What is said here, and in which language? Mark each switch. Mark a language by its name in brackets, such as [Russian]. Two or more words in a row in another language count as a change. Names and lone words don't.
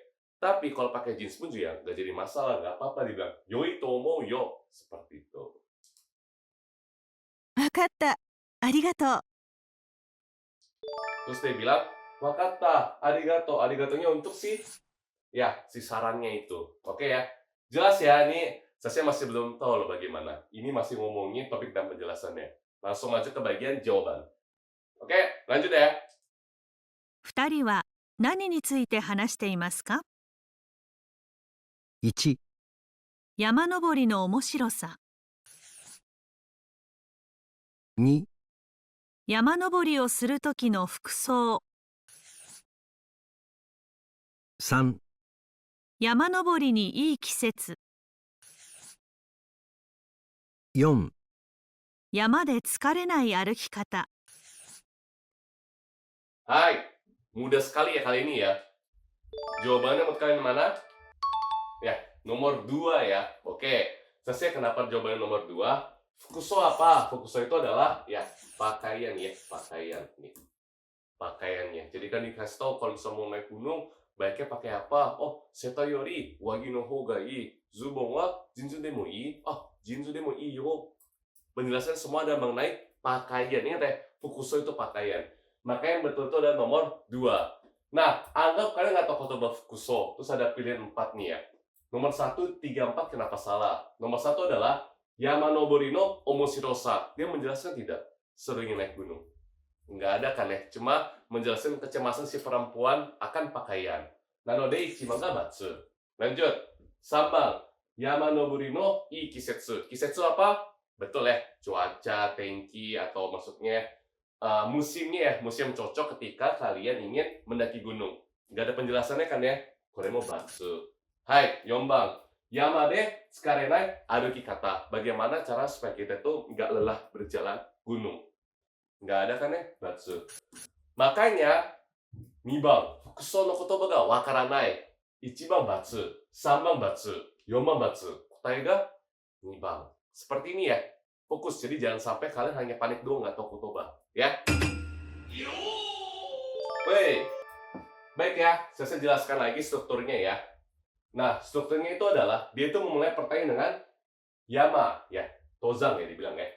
[Indonesian] Tapi kalau pakai jeans pun juga nggak jadi masalah, nggak apa-apa. Dia bilang, [Japanese] 良いと思うよ. [Indonesian] Seperti itu. [Japanese] わかった。ありがとう。 [Indonesian] Terus dia bilang, [Japanese] わかった、ありがとう. [Indonesian] Arigatonya untuk si, ya, si sarannya itu. Oke ya. Jelas ya, ini saya masih belum tahu loh bagaimana. Ini masih ngomongin topik dan penjelasannya. Langsung aja ke bagian jawaban. Oke, lanjut ya. [Japanese] 2 人は何について話していますか？ 1、山登りの面白さ。 2、山登りをするときの服装。 3、山登りにいい季節。 4、山で疲れない歩き方。 [Indonesian] Hai, mudah sekali ya kali ini ya. Jawabannya menurut kalian mana? Ya, nomor 2 ya. Oke, selesai kenapa jawabannya nomor 2? Fukuso apa? Fukuso itu adalah ya pakaian ya, pakaian nih. Pakaiannya. Jadi kan dikasih tahu kalau misalnya mau naik gunung, baiknya pakai apa? [Japanese] Oh、セタよりわぎのほうがいい。ズボンはジーンズでもいい. ああ、ジーンズでもいいよ. [Indonesian] Penjelasan semua ada mengenai pakaian. Ingat ya, fukuso itu pakaian. Maka yang betul itu adalah nomor 2. Nah, anggap kalian nggak tahu [Japanese] 言葉 服装. [Indonesian] Terus ada pilihan 4 nih ya. Nomor 1, 3, 4 kenapa salah? Nomor 1 adalah [Japanese] 山登りの面白さ. [Indonesian] Dia menjelaskan tidak serunya naik gunung. Nggak ada kan ya? Cuma menjelaskan kecemasan si perempuan akan pakaian. [Japanese] なので一番がバツ. [Indonesian] Lanjut. Sambang. [Japanese] 山登りのいい季節. [Indonesian] Kisetsu apa? Betul ya. Cuaca, tenki, atau maksudnya musimnya ya, musim cocok ketika kalian ingin mendaki gunung. Nggak ada penjelasannya kan ya? [Japanese] これもバツ。はい、4番. 山で疲れない歩き方. [Indonesian] Bagaimana cara supaya kita tuh nggak lelah berjalan gunung? Nggak ada kan ya? Batsu. Makanya, [Japanese] 2 番、服装の言葉がわからない。1番batsu, 3番batsu, 4番batsu. 答えが2番. [Indonesian] Seperti ini ya. Fokus, jadi jangan sampai kalian hanya panik doang nggak tahu kotoba. Ya? Woi, baik ya, saya jelaskan lagi strukturnya ya. Nah, strukturnya itu adalah, dia itu memulai pertanyaan dengan Yama, ya, Tozang ya dibilang ya.